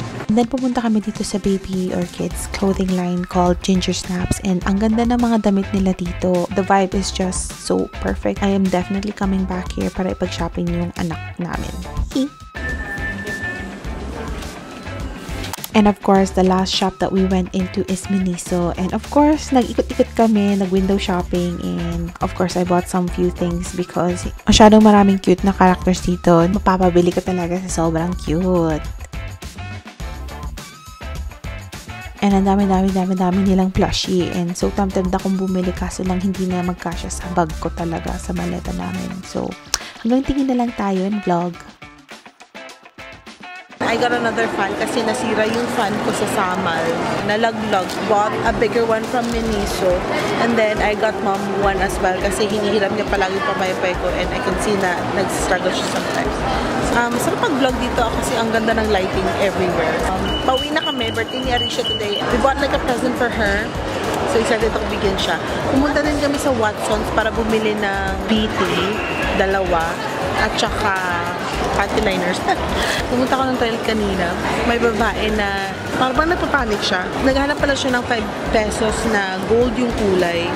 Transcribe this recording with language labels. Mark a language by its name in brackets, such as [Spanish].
[English] And then [Filipino] pumunta kami dito sa [English] baby or kids clothing line called [Filipino] Ginger Snaps, and ang ganda ng mga damit nila dito. [English] The vibe is just so perfect. I am definitely coming back here [Filipino] para ipag-shopping yung anak namin. [English] And of course, the last shop that we went into is Miniso. And of course, [Filipino] nag-ikot-ikot kami, nag-window shopping, [English] and of course, I bought some few things because [Filipino] masyadong maraming cute na characters dito. Mapapabili ka talaga sa sobrang cute. And ang dami nilang plushie. [English] And so tempted [Filipino] akong bumili kaso lang hindi na magkasya sa bag ko talaga, sa maleta namin. So hanggang tingin na lang tayo and vlog. [English] I got another fan [Filipino] kasi nasira yung fan ko sa Samal. Nalaglag. [English] Bought a bigger one from Miniso. And then I got mom one as well [Filipino] kasi hinihiram niya palagi pamayapay ko [English] and I can see [Filipino] na nag-struggle siya [English] sometimes. [Filipino] Sarap pag-vlog dito kasi ang ganda ng lighting everywhere. Pauwi na kami. [English] Birthday ni Arisha today. We bought like a present for her. So excited [Filipino] ako bigyan siya. Pumunta din kami sa Watsons para bumili ng BT. Dalawa. At saka panty liners. Pumunta ko ng toilet kanina. May babae na parang nagpapanik siya. Naghanap pala siya ng 5 pesos na gold yung kulay.